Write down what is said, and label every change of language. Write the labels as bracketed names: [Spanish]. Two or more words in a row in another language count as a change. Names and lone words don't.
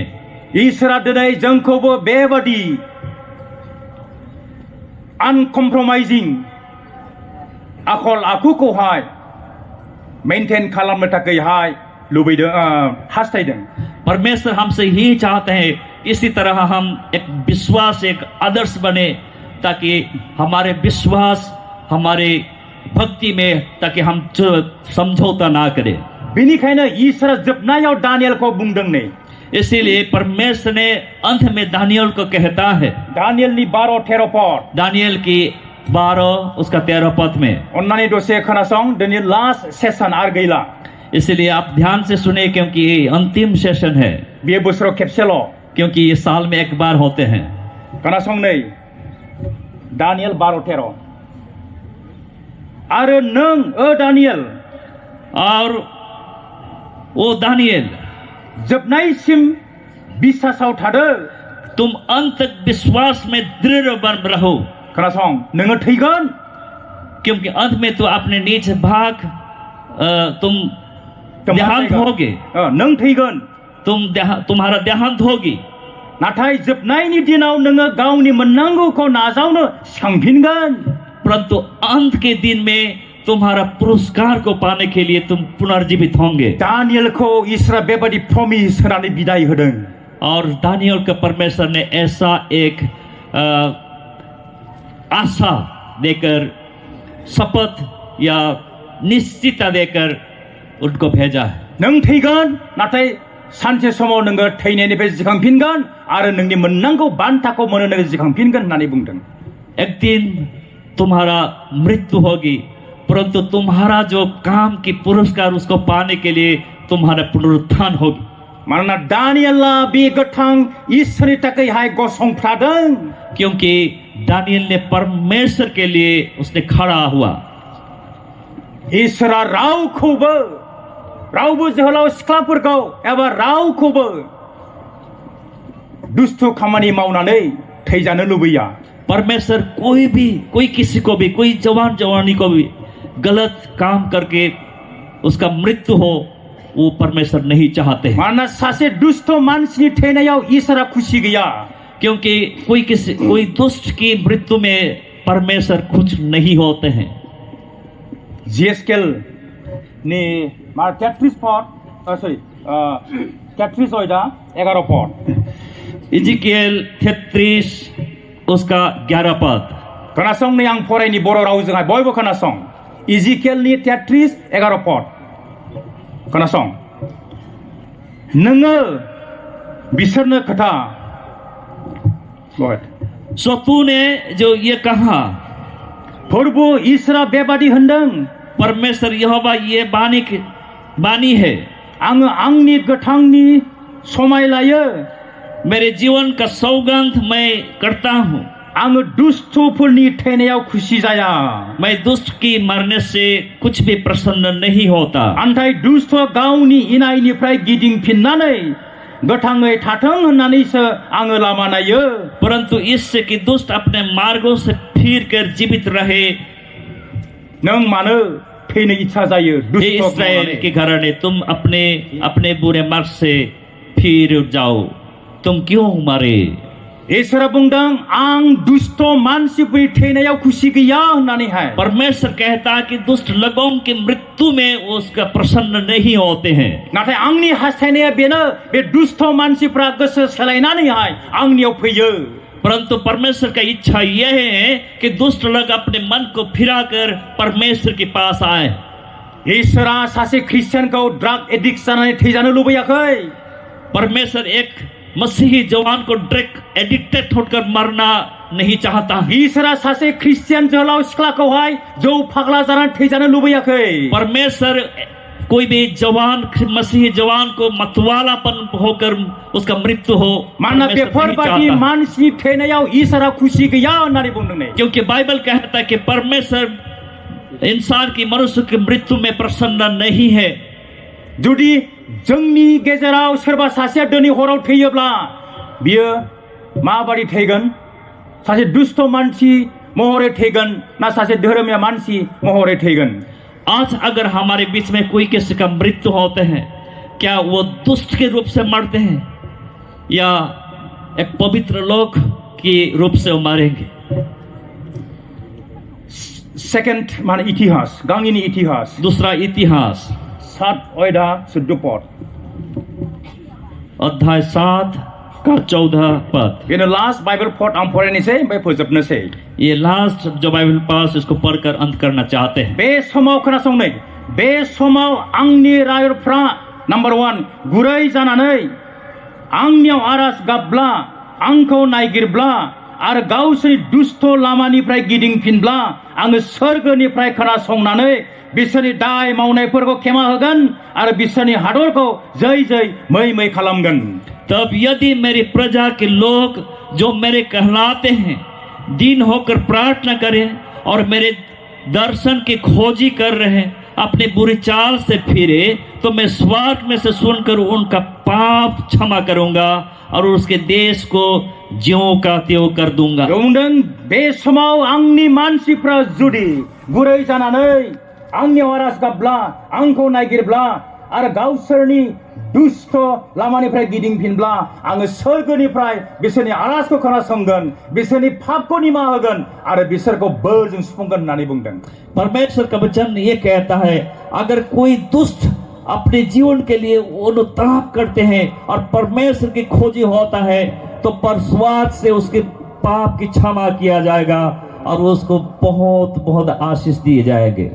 [Bodo] ईश्वरा दिनै जोंखौबो बेबादि अनकम्प्रमाइजिं आखल आखुखौहाय मेंटेन खालामनो थाखायहाय लुबैदों, हास्थायदों। [Hindi] परमेश्वर हमसे यही चाहते हैं इसी तरह हम एक विश्वास, एक आदर्श बने, ताकि हमारे विश्वास, हमारे भक्ति में, ताकि हम समझौता ना करें। [Bodo] बेनिखायनो ईश्वरा जोबनायाव दानियेलखौ बुंदों नै, [Hindi] इसीलिए परमेश्वर ने अंत में दानियल को कहता है, [Bodo] दानियेलनि 12-13 पद, [Hindi] दानियल की 12 उसका 13 पद में, [Bodo] अन्नानै दसे खोनासं, दिनै [English] last session [Bodo] आर गैला। [Hindi] इसलिए आप ध्यान से सुने क्योंकि ये अंतिम सेशन है, [Bodo] बे बोसोराव खेबसेल', [Hindi] क्योंकि ये साल में एक बार होते हैं। [Bodo] खोनासं नै दानियेल 12-13, आरो नों ओ दानियेल, [Hindi] और ओ दानियल [Bodo] जोबनायसिम बिश्वासाव थादो, [Hindi] तुम अंत तक विश्वास में दृढ़ बन रहो। [Bodo] खोनासं, नोङो थैगोन, [Hindi] क्योंकि अंत में तो अपने नीच भाग तुम देहांत होगे, [Bodo] नों थैगोन [Hindi] तुम्हारा देहांत होगी, [Bodo] नाथाय जोबनायनि दिनाव नोङो गावनि मोननांगौखौ नाजावनो सिखांफिनगोन। [Hindi] परंतु अंत के दिन में तुम्हारा पुरस्कार को पाने के लिए तुम पुनर्जीवित होंगे। [Bodo] दानियेलखौ इसोरा बेबादि प्रमिस होनानै बिदाय होदों। [Hindi] और दानियल का परमेश्वर ने ऐसा एक आशा देकर, शपथ या निश्चितता देकर उनको भेजा है। [Bodo] नों थैगोन, नाथाय सानसे समाव नोङो थैनायनिफ्राय जिखांफिनगोन आरो नोंनि मोननांगौ बान्थाखौ मोनो नोङो जिखांफिनगोन होननानै बुंदों। [Hindi] एक दिन तुम्हारा मृत्यु होगी, परंतु तुम्हारा जो काम की पुरस्कार उसको पाने के लिए तुम्हारा पुनरुत्थान होगी। [Bodo] मानोना दानियेला बे गोथां इसोरनि थाखायहाय गसंथादों। [Hindi] क्योंकि दानियल ने परमेश्वर के लिए उसने खड़ा हुआ। [Bodo] इसोरा रावबो जोहोलाव सिख्लाफोरखौ एबा रावखौबो दुष्ट खामानि मावनानै थैजानो लुबैया। [Hindi] परमेश्वर कोई किसी को भी, कोई जवान जवानी को भी गलत काम करके उसका मृत्यु हो, वो परमेश्वर नहीं चाहते हैं। [Bodo] मानोना सासे दुष्ट मानसिनि थैनायाव इसोरा खुशी गैया। [Hindi] क्योंकि कोई दुष्ट की मृत्यु में परमेश्वर कुछ नहीं होते हैं। [Bodo] जिएसकेल नि 33 पद 33 अयदा 11 पद। [Hindi] इजिकिएल 33 उसका 11 पद। [Bodo] खोनासं नै आं फरायनि बर' रावजोंहाय बयबो खोनासं। इजिकिएलनि 33 11 पद खोनासं। नोङो बिसोरनो खोथा। [Hindi] सो तूने जो ये कहा, [Bodo] प्रभु इसोरा बेबादि होनदों, [Hindi] परमेश्वर यहोवा ये बानी है, [Bodo] आङो आंनि गोथांनि समाय लायो, [Hindi] मेरे जीवन का सौगंध मैं करता हूँ, [Bodo] आङो दुष्टफोरनि थैनायाव खुशी जाया, [Hindi] मैं दुष्ट की मरने से कुछ भी प्रसन्न नहीं होता। [Bodo] नाथाय दुष्ट गावनि इनायनिफ्राय गिदिंफिननानै गोथाङै थाथों होननानैसो आङो लामा नायो। [Hindi] परंतु इससे कि दुष्ट अपने मार्गों से फिर कर जीवित रहे। [Bodo] नों मानो थैनो इच्छा जायो? [Hindi] इस्राएल के घराने, तुम अपने बुरे मार्ग से फिर जाओ, तुम क्यों मरे? [Bodo] इसोरा बुंदों, आं दुष्ट मानसिफोरनि थैनायाव खुशी गैया होननानैहाय। [Hindi] परमेश्वर कहता है कि दुष्ट लोगों की मृत्यु में उसका प्रसन्न नहीं होते हैं। [Bodo] नाथाय आंनि हास्थायनाया बेनो, बे दुष्ट मानसिफ्रा गोसो सोलायनानैहाय आंनियाव फैयो। [Hindi] परंतु परमेश्वर का इच्छा यह है कि दुष्ट लोग अपने मन को फिराकर परमेश्वर के पास आए। [Bodo] इसोरा सासे क्रिस्टियानखौ [English] drug addict [Bodo] जानानै थैजानो लुबैयाखै। [Hindi] परमेश्वर एक मसीही जवान को [English] drug addicted [Hindi] होकर मरना नहीं चाहता। [Bodo] इसोरा सासे क्रिस्टियान जोहोलाव सिख्लाखौहाय जौ फाग्ला जानानै थैजानो लुबैयाखै। [Hindi] परमेश्वर कोई भी जवान, मसीही जवान को मतवालापन होकर उसका मृत्यु हो, [Bodo] मानोना बेफोरबादि मानसिनि थैनायाव इसोरा खुशी गैया होननानै बुंदों। [Hindi] क्योंकि बाइबल कहता है कि परमेश्वर इंसान की, मनुष्य की मृत्यु में प्रसन्न नहीं है। [Bodo] जुदि जोंनि गेजेराव सोरबा सासेया दिनै हराव थैयोब्ला बियो माबादि थैगोन? सासे दुष्ट मानसि महरै थैगोन ना सासे धर्मीय मानसि महरै थैगोन? [Hindi] आज अगर हमारे बीच में कोई किसी का मृत्यु होते हैं, क्या वो दुष्ट के रूप से मरते हैं या एक पवित्र लोक के रूप से वो मरेंगे? [Bodo] सेकेंड मान इतिहास, गांगिनी इतिहास, [Hindi] दूसरा इतिहास [Bodo] 7 अयदा 14 पद, [Hindi] अध्याय 7 का 14 पद। [Bodo] बेनो लास्ट बाइबल पद आं फरायनोसै ओमफ्राय फोजोबनोसै। [Hindi] ये लास्ट जो बाइबल पास इसको पढ़कर अंत करना चाहते हैं। [Bodo] बे समाव खोनासंनाय, बे समाव आंनि रायरफ्रा नम्बर 1 गुरै जानानै आंनियाव आरज गाबब्ला, आंखौ नायगिरब्ला आरो गावसोरनि दुष्ट लामानिफ्राय गिदिंफिनब्ला आङो सोरगोनिफ्राय खोनासंनानै बिसोरनि दाय मावनायफोरखौ खेमा होगोन आरो बिसोरनि हादरखौ जै जै मै मै खालामगोन। [Hindi] तब यदि मेरी प्रजा के लोग जो मेरे कहलाते हैं दीन होकर प्रार्थना करें और मेरे दर्शन की खोजी कर रहे हैं, अपने बुरी चाल से फिरे, तो मैं स्वर्ग में से सुनकर उनका पाप क्षमा करूंगा और उसके देश को ज्यों का त्यों कर दूंगा। [Bodo] बे समाव आंनि मानसिफ्रा जुदि गुरै जानानै आंनियाव आरज गाबब्ला, आंखौ नायगिरब्ला आरो गावसोरनि दुष्ट लामानिफ्राय गिदिंफिनब्ला आङो सोरगोनिफ्राय बिसोरनि आरजखौ खोनासंगोन बिसोरनि पापखौ निमाहा होगोन आरो बिसोरखौ बोरजों सुफुंगोन होननानै बुंदों [Hindi] परमेश्वर का वचन ये कहता है अगर कोई दुष्ट अपने जीवन के लिए अनुताप करते हैं और परमेश्वर की खोजी होता है तो परस्वाद से उसके पाप की क्षमा किया जाएगा और उसको बहुत बहुत आशीष दिए जाएंगे